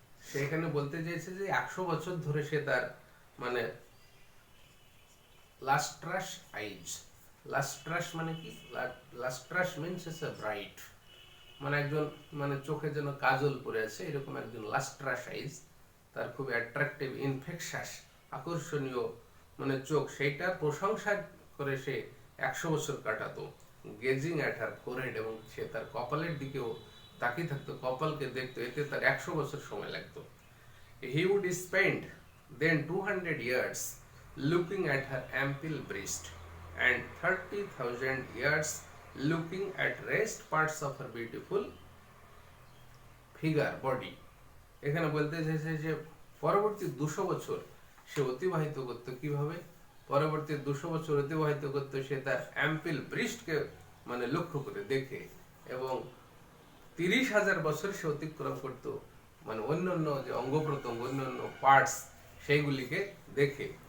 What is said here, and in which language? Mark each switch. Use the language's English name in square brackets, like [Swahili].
[Bangla] সেখানে বলতে চাইছে যে 100 বছর ধরে সে তার মানে লাস্ট্রাস আইজ, লাস্ট্রাস মানে কি, lustrous means is a bright, মানে একজন মানে চোখে যেন কাজল পরে আছে এরকম একজন লাস্ট্রাস আইজ, তার খুব অ্যাট্রাকটিভ ইনফেকশাস আকর্ষণীয় মানে চোখ, সেইটার প্রশংসা করে সে 100 বছর কাটাতো। [English] gazing at her forehead, [Bangla] এবং সে তার কপালের দিকেও তাকিয়ে থাকতো, কপালকে দেখতো, এতে তার 100 বছর সময় লাগতো। [English] He would spend then 200 years looking at her ample breast and 30,000 years looking at rest parts of her beautiful [Bangla] figure body. এখানে বলতে চাইছে যে পরবর্তী 200 বছর সে অতিবাহিত করতো কিভাবে, পরবর্তী 200 বছর অতিবাহিত করতো সে তার অ্যাম্পিল ব্রিস্টকে মানে লক্ষ্য করে দেখে, এবং 30,000 বছর সে অতিক্রম করতো মানে অন্যান্য যে অঙ্গ প্রত্যঙ্গ অন্যান্য পার্টস সেইগুলিকে দেখে।